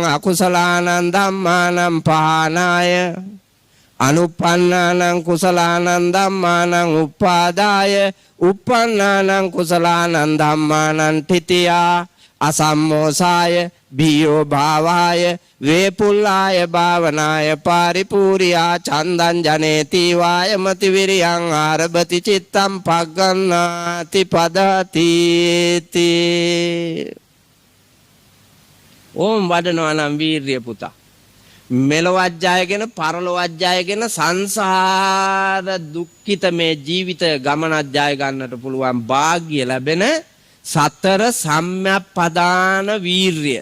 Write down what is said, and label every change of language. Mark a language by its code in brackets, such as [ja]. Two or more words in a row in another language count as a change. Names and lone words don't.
[pi] akusalaanaṁ dhammānaṁ pahānāya anuppannānaṁ kusalānaṁ dhammānaṁ uppādāya uppannānaṁ kusalānaṁ dhammānaṁ titiyā asammosāya bhiyo bhāvāya vepullāya bhavanāya pāripūriyā candaṁ janeti vāyamati viriyaṁ ārabati cittaṁ paggannāti padatīti. [si] ඕම් වඩනවා නම් වීරිය පුතා. මෙලොවත් ජයගෙන පරලොවත් ජයගෙන සංසාර දුක්ඛිත මේ ජීවිත ගමනක් ජය ගන්නට පුළුවන් වාග්ය ලැබෙන සතර සම්‍යක්පදාන වීරිය.